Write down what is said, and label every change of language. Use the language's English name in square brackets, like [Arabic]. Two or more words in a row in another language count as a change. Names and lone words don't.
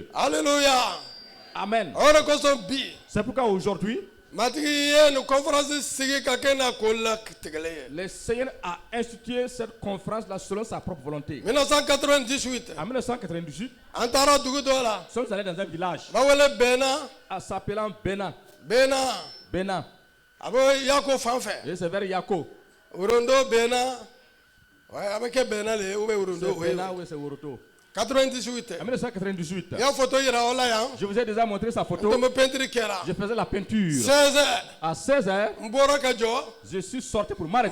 [French] Alléluia. Amen. C'est pourquoi aujourd'hui, le Seigneur a institué cette conférence-là selon sa propre volonté. 1998. En 1998, nous sommes allés dans un village s'appelant Bena. Bena. Et c'est vers Yako. C'est Bena ou c'est Woroto. 98. En 1998. Je vous ai déjà montré sa photo. Je faisais la peinture. À 16h, je suis sorti pour m'arrêter.